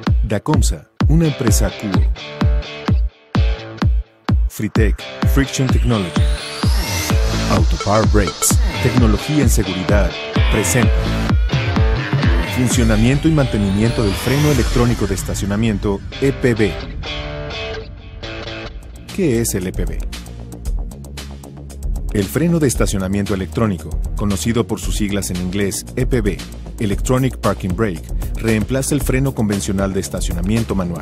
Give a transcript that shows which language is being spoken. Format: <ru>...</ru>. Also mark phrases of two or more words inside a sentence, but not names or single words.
<es>Dacomsa, una empresa Cuo. Fritec,</es> <en>Friction Technology.</en> <es>Autopar Brakes, tecnología en seguridad, presenta. Funcionamiento y mantenimiento del freno electrónico de estacionamiento EPB. ¿Qué es el EPB? El freno de estacionamiento electrónico, conocido por sus siglas en inglés EPB,</es> <en>Electronic Parking Brake,</en> <es>reemplaza el freno convencional de estacionamiento manual.</es>